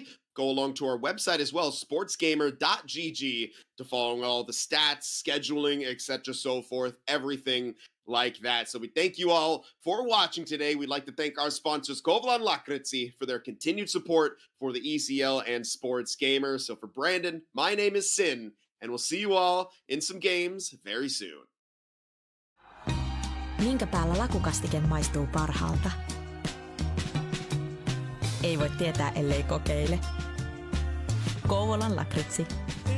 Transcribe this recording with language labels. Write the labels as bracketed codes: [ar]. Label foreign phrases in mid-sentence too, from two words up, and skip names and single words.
[en] Go along to our website as well, sportsgamer.gg, to follow all the stats, scheduling, etc., so forth, everything like that. So we thank you all for watching today. We'd like to thank our sponsors, Kouvolan Lakritsi, for their continued support for the ECL and SportsGamer. So for Brandon, my name is Sin, and we'll see you all in some games very soon. [fi] Minkä päällä lakukastike maistuu parhaalta? Ei voi tietää, ellei kokeile. Kouvolan lakritsi.